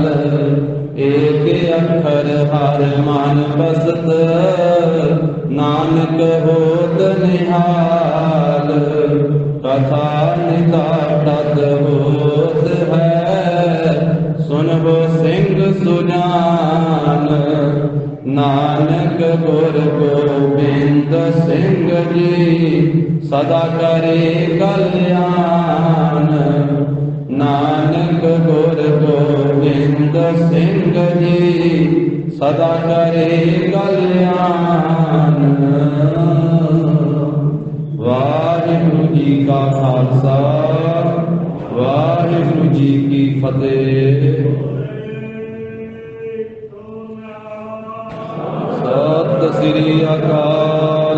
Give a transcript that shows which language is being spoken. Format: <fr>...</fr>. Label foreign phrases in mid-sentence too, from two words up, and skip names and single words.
<hi>एक अक्षर हर मन बसत नानक होत निहाल। कथा निकाटत होत है नानक गुर गोबिंद सिंह जी सदा करे कल्याण। नानक गुर गोबिंद सिंह जी सदा करे कल्याण। वाहिगुरु जी का खालसा वाहिगुरु जी की फतेह। सत श्री अकाल।</hi>